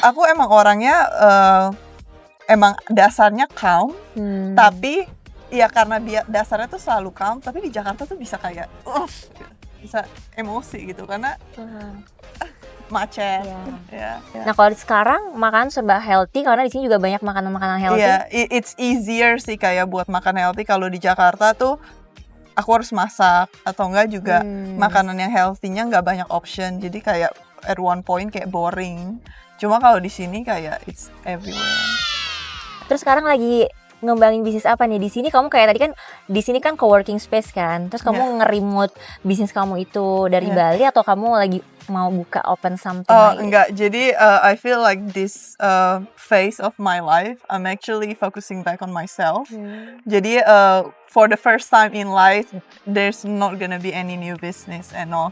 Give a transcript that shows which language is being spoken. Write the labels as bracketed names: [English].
[Indonesian] Aku emang orangnya emang dasarnya calm, tapi ya karena dasarnya tuh selalu calm, tapi di Jakarta tuh bisa kayak bisa emosi gitu karena macet. Nah kalau sekarang makan serba healthy karena di sini juga banyak makanan-makanan healthy. Iya, [English] it's easier [Indonesian] sih kayak buat makan healthy. Kalau di Jakarta tuh aku harus masak, atau enggak juga makanan yang healthy-nya nggak banyak option. Jadi kayak [English] at one point [Indonesian] kayak boring. Cuma kalau di sini kayak [English] it's everywhere. [Indonesian] Terus sekarang lagi ngembangin bisnis apa nih di sini? Kamu kayak tadi kan di sini kan co-working space kan. Terus kamu nge-remote bisnis kamu itu dari Bali, atau kamu lagi mau buka [English] open something [Indonesian] lagi? Enggak. Jadi [English] I feel like this phase of my life I'm actually focusing back on myself. [Indonesian] Jadi [English] for the first time in life there's not gonna be any new business and all.